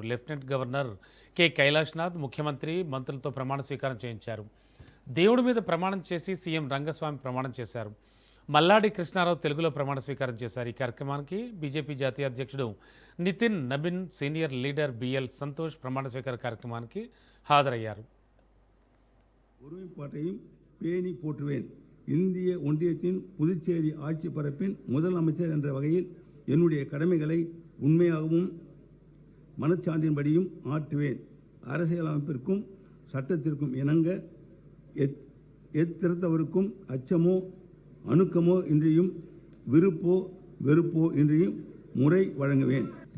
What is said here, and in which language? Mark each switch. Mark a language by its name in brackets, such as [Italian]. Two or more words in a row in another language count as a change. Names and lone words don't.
[Telugu] లెఫ్టినెంట్ గవర్నర్ కె కైలాష్నాథ్ ముఖ్యమంత్రి, మంత్రులతో ప్రమాణ స్వీకారం చేయించారు. దేవుడి మీద ప్రమాణం చేసి సీఎం రంగస్వామి ప్రమాణం చేశారు. మల్లాడి కృష్ణారావు తెలుగులో ప్రమాణ స్వీకారం చేశారు. ఈ కార్యక్రమానికి బీజేపీ జాతీయ అధ్యక్షుడు నితిన్ నబిన్, [English] senior leader [Telugu] బిఎల్ సంతోష్ ప్రమాణ స్వీకార కార్యక్రమానికి హాజరయ్యారు. [Tamil] பேணி போற்றுவேன். இந்திய ஒன்றியத்தின் புதுச்சேரி ஆட்சி பரப்பின் முதலமைச்சர் என்ற வகையில் என்னுடைய கடமைகளை உண்மையாகவும் மனச்சான்றின்படியும் ஆற்றுவேன். அரசியலமைப்பிற்கும் சட்டத்திற்கும் இணங்க எத்திருத்தவருக்கும் அச்சமோ அணுக்கமோ இன்றியும் விருப்போ வெறுப்போ இன்றியும் முறை வழங்குவேன்.